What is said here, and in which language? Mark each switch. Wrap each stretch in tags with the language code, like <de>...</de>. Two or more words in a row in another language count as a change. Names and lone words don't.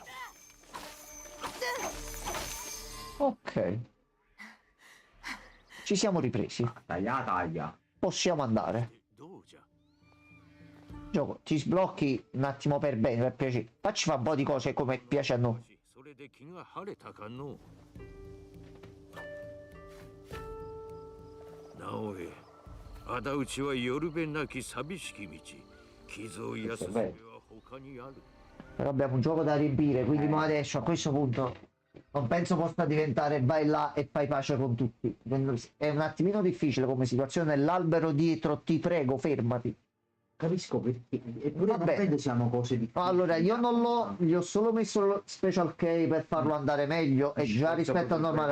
<it>Ok. Ci siamo ripresi. Taglia. Possiamo andare. Gioco, ti sblocchi un attimo per bene, per piacere. Facci fare un po' di cose come piace a noi.</it> <ja>それで気が晴れたかの直江仇討ちは夜べなき寂しき道傷を癒す術は他にある</ja> <it>Però abbiamo un gioco da riempire, quindi mo adesso a questo punto non penso possa diventare vai là e fai pace con tutti. È un attimino difficile come situazione, l'albero dietro, ti prego fermati. Capisco perché. Eppure non credo siano cose di... Allora, io non l'ho, gli ho solo messo lo</it> <en>special key</en> <it>per farlo andare meglio e già rispetto al normale.</it>